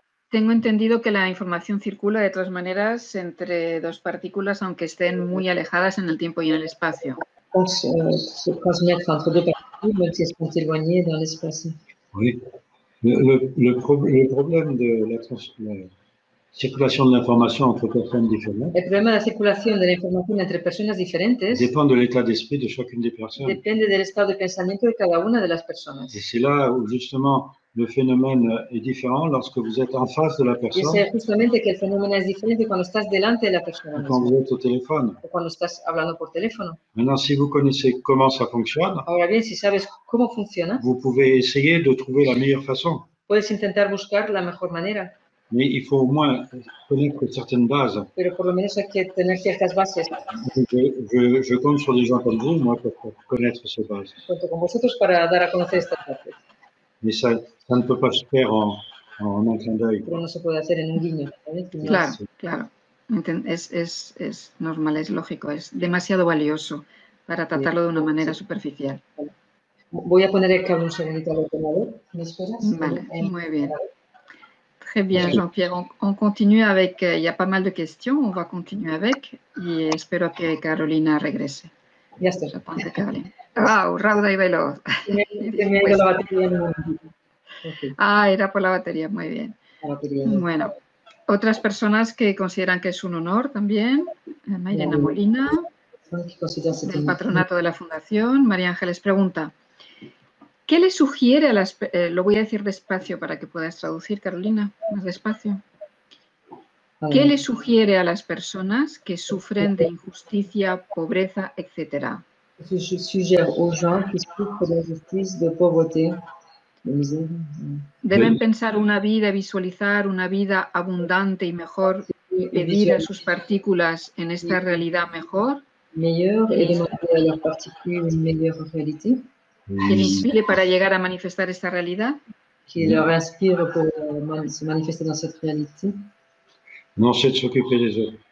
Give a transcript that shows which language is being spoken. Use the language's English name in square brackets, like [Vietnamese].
[Spanish] Tengo entendido que la información circula de todas maneras entre dos partículas, aunque estén muy alejadas en el tiempo y en el espacio. [French] Se transmettre entre deux particules, même si elles sont éloignées dans l'espace. Oui. Le problème de la circulation de l'information entre personnes différentes [Spanish] El problema de la circulación de la información entre personas diferentes [French] dépend de l'état d'esprit de chacune des personnes. [Spanish] depende del estado de pensamiento de cada una de las personas. [French] Et c'est là où justement le phénomène est différent lorsque vous êtes en face de la [Spanish] Y [French] personne [Spanish] es justamente que el fenómeno es diferente cuando estás delante de la persona [French] quand [Spanish] misma, [French] vous êtes au téléphone. [Spanish] o cuando estás hablando por teléfono. [French] Maintenant, si vous connaissez comment ça fonctionne, [Spanish] Ahora bien, si sabes cómo funciona, [French] vous pouvez essayer de trouver la meilleure façon. [Spanish] puedes intentar buscar la mejor manera, [French] Mais il faut au moins connaître certaines bases. [Spanish] pero por lo menos hay que tener ciertas bases. [French] Je compte sur des gens comme vous, moi, pour connaître ces bases. [Spanish] Cuento con vosotros para dar a conocer estas bases, [French] Mais ça ne peut pas se faire en un clin d'œil. [Spanish] pero no se puede hacer en un guiño. ¿Sabes? Claro, claro. Es normal, es lógico, es demasiado valioso para tratarlo de una manera superficial. Voy a poner el cable un segundito al ordenador. ¿Me esperas? Vale, muy bien. [French] Très bien, Jean-Pierre. On continue avec, il y a pas mal de questions, on va continuer avec, [Spanish] y espero que Carolina regrese. Ya está. Wow, rauda y veloz. Me ha ido la batería en un momentito. Okay. Ah, era por la batería, muy bien. La batería. Bueno, otras personas que consideran que es un honor también, Mairena Molina, del patronato de la Fundación. María Ángeles pregunta, ¿qué le sugiere a las... lo voy a decir despacio para que puedas traducir, Carolina, más despacio. ¿Qué le sugiere a las personas que sufren de injusticia, pobreza, etcétera? [French] Je suggère aux gens qui souffrent d'injustice, de pauvreté, de misère. [Spanish] Deben pensar una vida, visualizar una vida abundante y mejor, pedir a sus partículas en esta realidad mejor. [French] Meilleure et demander à leurs particules une meilleure réalité. [Spanish] Que les inspire para llegar a manifestar esta realidad. [French] Qui leur inspire pour se manifester dans cette réalité. Non, c'est de s'occuper des autres.